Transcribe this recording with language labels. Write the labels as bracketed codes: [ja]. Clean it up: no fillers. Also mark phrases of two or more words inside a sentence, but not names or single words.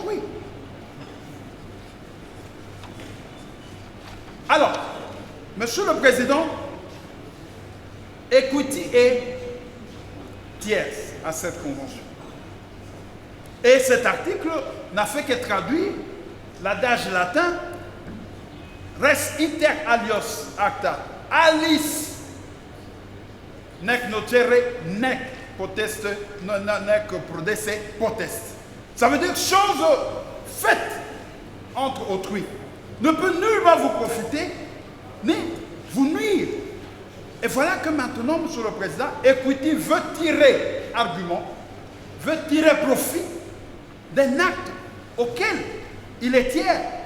[fr] » Alors, Monsieur le Président, Equity est tierce à cette convention. Et cet article n'a fait que traduire l'adage latin [la] res inter alios acta, alice nec nocere nec poteste, nec prodesse potest. [fr] Ça veut dire chose faite entre autrui ne peut nullement vous profiter ni vous nuire. Et voilà que maintenant, Monsieur le Président, Equity veut tirer argument, veut tirer profit d'un acte auquel il est tiers.